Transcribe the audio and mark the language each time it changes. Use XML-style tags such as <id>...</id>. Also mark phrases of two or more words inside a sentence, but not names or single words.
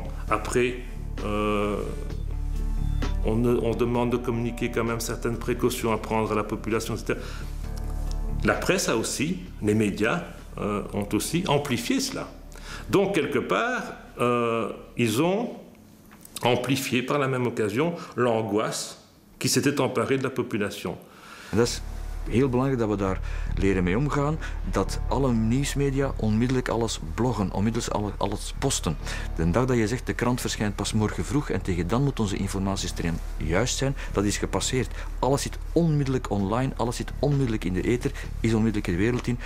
<fr>Après, on demande de communiquer quand même certaines précautions à prendre à la population, etc. La presse a aussi, les médias ont aussi amplifié cela. Donc, quelque part, ils ont amplifié par la même occasion l'angoisse qui s'était emparée de la population.</fr> <nl>Dat is heel belangrijk dat we daar leren mee omgaan, dat alle nieuwsmedia onmiddellijk alles bloggen, onmiddellijk alles posten. De dag dat je zegt de krant verschijnt pas morgen vroeg en tegen dan moet onze informatiestroom juist zijn, dat is gepasseerd. Alles zit onmiddellijk online, alles zit onmiddellijk in de ether, is onmiddellijk de wereld in.</nl>